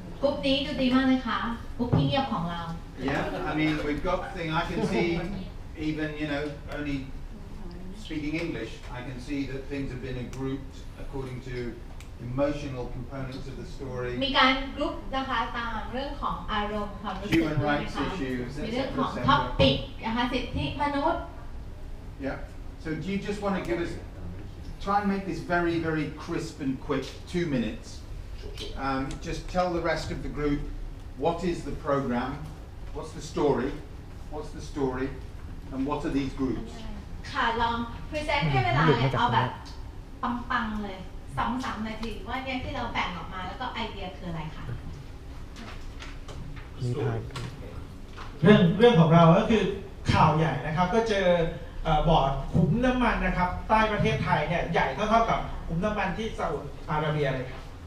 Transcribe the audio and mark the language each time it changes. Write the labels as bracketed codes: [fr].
[th] กรุ๊ปนี้ดูดีมากเลยค่ะกรุ๊ปที่เงียบของเรา [en] Yeah, I mean we've got the thing. I can see even only speaking English. I can see that things have been grouped according to emotional components of the story. [th] มีการกรุ๊ปนะคะตามเรื่องของอารมณ์ความรู้สึก [en] Human [th] ด้วย [en] rights [th] นะคะ [en] issues, [th] มีเรื่องของ [en] etc. [th] ท็อปิกนะคะสิทธิมนุษย์ [en] Yeah. So do you just want to give us, try and make this very, very crisp and quick, 2 minutes. Just tell the rest of the group what is the program, what's the story, and what are these groups. [th] ค่ะลองพรีเซนต์ให้เวลาเลยเอาแบบปังๆเลย 2-3 นาทีว่าเนี่ยที่เราแบ่งออกมาแล้วก็ไอเดียคืออะไรคะ มีทาง เรื่องของเราก็คือข่าวใหญ่นะครับก็เจอบ่อขุมน้ำมันนะครับใต้ประเทศไทยเนี่ยใหญ่เท่ากับขุมน้ำมันที่ซาอุดิอาระเบียเลยครับ